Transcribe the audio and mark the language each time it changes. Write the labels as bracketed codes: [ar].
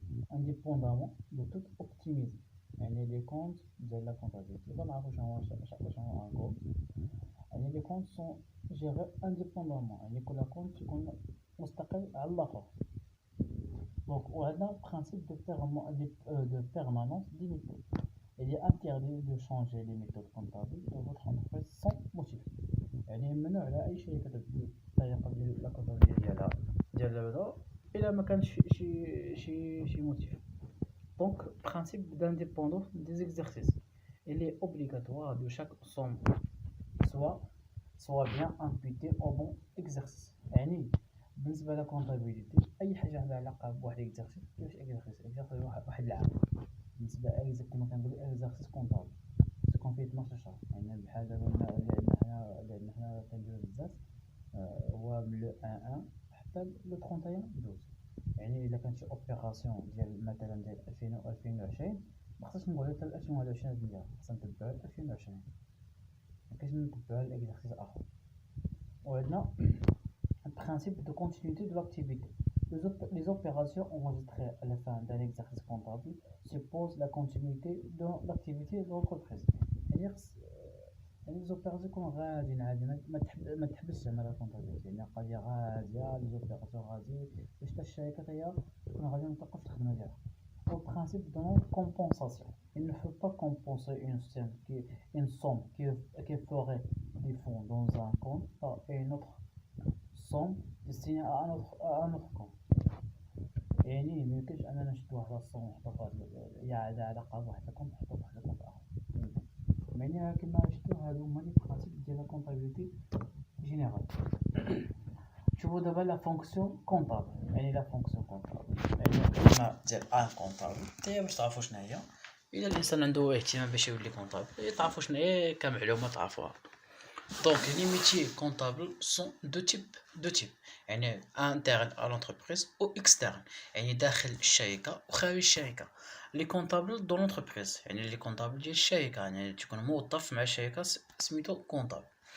[fr] indépendamment de toute optimisme [ar] يعني [fr] les comptes [ar] ديال لا كونطابيليتي بنعرفوا شنو هو ان كود يعني [fr] les comptes sont gérés indépendamment [ar] يعني كل كونت يكون مستقل على الاخر دونك وعندنا [fr] principe de permanence limitée il est interdit de changer les méthodes comptables de votre entreprise sans motif. [ar] يعني ممنوع على اي شركه تبدل الطريقه ديال لا كونتابيلتي ديال البدا الا ما كانش شي موتيف. [fr] Donc principe d'indépendance des exercices, il est obligatoire de chaque somme soit bien imputée au bon exercice. [ar] يعني بالنسبه لا كونتابيلتي اي حاجه عندها علاقه بواحد اكزرسيس كيفاش اكزرسيس واحد العام بالنسبه كما كنقولوا اكزرسيس كونطابل تكون فيه 12 شهر. يعني بحال دابا اللي حنا كنديرو بزاف هو من لو 1 حتى لو 31 12. يعني الا كانت شي اوبيراسيون ديال مثلا ديال 2020 ما خصناش نقولوا حتى 2021 نديرها، خصنا نتبعوا 2020 ما كاينش نتبعوا الاكزرسيس اخر. وعندنا [fr] principe de continuité de l'activité. Les opérations enregistrées à la fin d'un exercice comptable supposent la continuité de l'activité de l'entreprise. C'est-à-dire les opérations [ar] يكونوا غاديين عادي ما تحبسش زعما لا كونتابيلتي، يعني قضيه غاديه لي زوبيراسيون غادي باش حتى الشركه هي تكون غاديه توقف الخدمه ديالها. [fr] Au principe de non-compensation, il ne faut pas compenser une somme qui ferait des fonds dans un compte par une autre somme destinée à un autre compte. [ar] يعني ما يمكنش اننا نشدو واحد الصوم نحطو فواحد هي عندها علاقه بواحد الكونت نحطو فواحد الكونت اخر. يعني كما شفتو هادو هما لي برانسيپ ديال لا كونطابيلتي جينيرال. شوفوا دابا لا فونكسيون كونطابل. يعني لا فونكسيون كونطابل يعني الخدمه ديال ان كونطابل هي باش تعرفوا شنو هي. الا الانسان عنده اهتمام باش يولي كونطابل تعرفوا شنو هي كمعلومه تعرفوها. [fr] Donc les métiers comptables sont deux types يعني interne à l'entreprise ou externe يعني [ar] داخل الشركة وخارج الشركة. [fr] les comptables dans l'entreprise [ar] يعني [fr] les comptables [ar] ديال الشركة يعني تكون موظف مع الشركة سميتو comptable.